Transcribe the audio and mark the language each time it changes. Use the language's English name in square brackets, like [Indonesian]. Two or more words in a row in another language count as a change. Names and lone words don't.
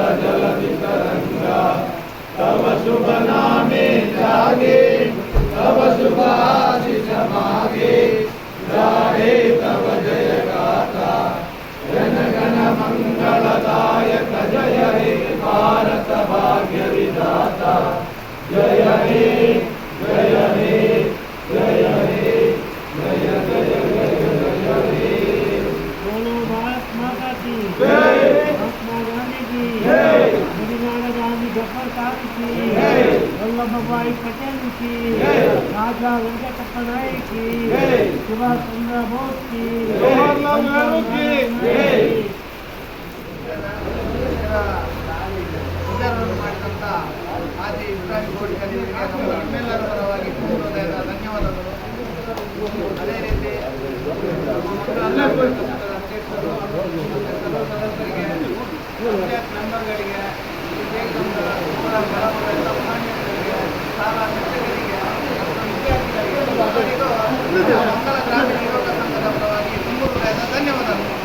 [Bangla] জলধি তরঙ্গ তব শুভ নামে জাগে তব শুভ আশিস মাগে গাহে তব জয় গাথা জন গণ মঙ্গলদায়ক জয় হে ভারত ভাগ্য বিধাতা জয় হে জয় হে জয় হে জয় জয় জয় জয় হে [Hindi] बोलो भारत माता की जय महात्मा गांधी की जय गांधी जफर साहब की जय वल्लभ भाई पटेल की जय राजा वेंकटप्ಪ नायकी जय। सुभाष चंद्र बोस की जवाहरलाल नेहरू की जय। [Kannada] ವಿಚಾರವನ್ನು ಮಾಡಿದಂಥ ಆದಿ ಇಬ್ರಾಹಿಂ ಕೋಡಿಕಲ್ಲಿವರಿಗೆ ನಮ್ಮ ನಿಮ್ಮೆಲ್ಲರ ಪರವಾಗಿ ಹೃದಯದ ಧನ್ಯವಾದಗಳು. ಅದೇ ರೀತಿ ಅಧ್ಯಕ್ಷರು, ಸದಸ್ಯರಿಗೆ, ಪಂಚಾಯತ್ ಮೆಂಬರ್ಗಳಿಗೆ, ಗ್ರಾಮಗಳ ಮುಖಂಡರಿಗೆ, ಶಾಲಾ ಶಿಕ್ಷಕರಿಗೆ, ವಿದ್ಯಾರ್ಥಿಗಳಿಗೆ ಎಲ್ಲರಿಗೂ ಮಂಗಲ ಗ್ರಾಮೀಣ ಯುವಕ ಸಂಘದ ಪರವಾಗಿ ತುಂಬ ಹೃದಯದ ಧನ್ಯವಾದಗಳು.